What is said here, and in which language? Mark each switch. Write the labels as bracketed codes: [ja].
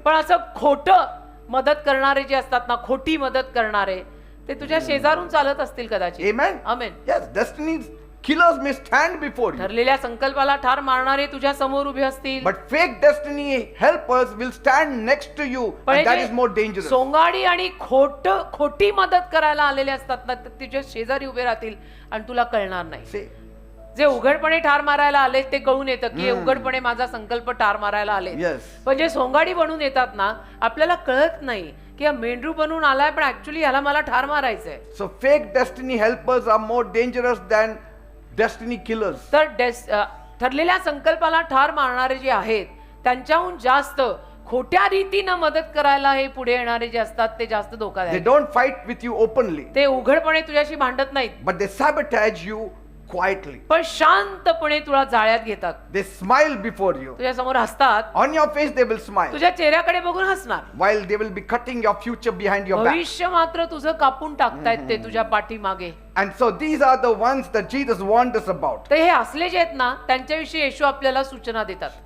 [mr] पण असं खोटं मदत करणारे जे असतात ना, खोटी मदत करणारे, ते तुझ्या शेजारून चालत असतील कदाचित. [en] Amen. [mr] Amen. [en] Yes, destiny killers may stand before you. [mr] ठरलेल्या संकल्पाला ठार मारणारे तुझ्या समोर उभे असतील, [en] But fake destiny helpers will stand next to you, [mr] पण [en] and that [mr] हे [en] is more [mr] जे [en] dangerous. [mr] सोंगाडी आणि खोटी मदत करायला आलेले असतात ना, ते तुझ्या शेजारी उभे राहतील आणि तुला कळणार नाही. [en] See, [mr] जे उघडपणे ठार मारायला आले ते कळून येतं की हे उघडपणे माझा संकल्प ठार मारायला आले. [en] Yes. [mr] पण जे सोंगाडी बनून येतात ना, आपल्याला कळत नाही की हा मेंढरू बनून आलाय, पण ऍक्च्युली ह्याला मला ठार मारायचंय. [en] So fake destiny helpers are more dangerous than destiny killers. [mr] तर ठरलेल्या संकल्पाला ठार मारणारे जे आहेत त्यांच्याहून जास्त खोट्या रीतीनं मदत करायला हे पुढे येणारे जे असतात ते जास्त [en] They [mr] धोकादायक. [en] don't fight with you openly, [mr] ते उघडपणे तुझ्याशी भांडत नाहीत, [en] but they sabotage you quietly. [mr] पण शांतपणे तुला जाळ्यात घेतात. [en] They smile before you. [mr] तुझ्या समोर हसतात, [en] On your face they will smile, [mr] तुझ्या चेहऱ्याकडे बघून हसणार. [en] while they will be cutting your future behind your back. [mr] भविष्य मात्र तुझं कापून टाकतायत ते तुझ्या पाठीमागे. [en] And so these are the ones that Jesus warned us about. [mr] तर हे असले जे आहेत ना, त्यांच्याविषयी येशू आपल्याला सूचना देतात.